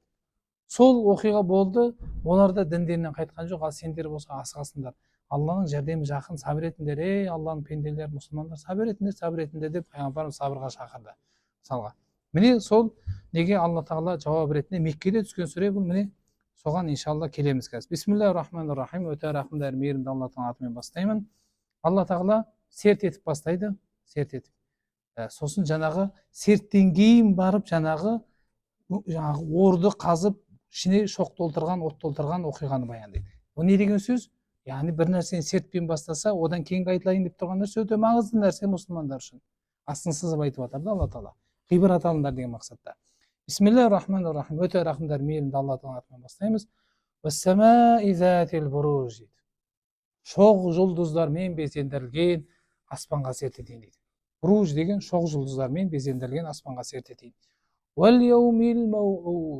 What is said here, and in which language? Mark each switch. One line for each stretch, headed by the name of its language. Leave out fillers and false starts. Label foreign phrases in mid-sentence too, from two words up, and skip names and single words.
Kazakh: Сол оқиға болды, олар да діндерінен қайтқан жоқ. Ал сендер болса асығасыңдар. Алланың жәрдемі жақын, сабыр етіңдер. Ей Алланың пенделері, мұсылмандар, сабыр етіңдер деп пайғамбарымыз сабырға шақырды. Мысалға, міне сол неге Алла тағала жауап ретінде Меккеде түскен сүре бұл. Міне соған иншалла келеміз қазір.
Arabic: بسم الله الرحمن الرحيم.
Kazakh: Өте рахымды әрі мейірімді Алланың атымен бастаймын. Алла тағала серт етіп бастайды, серт етіп. Сосын жаңағы серттен кейін барып жаңағы орды қазып ішіне шоқ толтырған, от толтырған оқиғаны баяндайды. Ол не деген сөз? Яғни бір нәрсені сертпен бастаса, одан кейінгі айтылайын деп тұрған нәрсе өте маңызды нәрсе мұсылмандар үшін. Астын сызып айтып жатыр да Алла тағала. Ғибрат алыңдар деген мақсатта.
Arabic: بسم الله الرحمن الرحيم.
Kazakh: Өте рахымдар, мейірімді Алланың атымен бастаймыз.
Arabic: والسماء ذات البروج.
Kazakh: Шоқ жұлдыздармен безендірілген аспанға серт етейін дейді. Буруж деген шоқ жұлдыздармен безендірілген аспанға серт етейін.
Arabic: واليوم الموعود.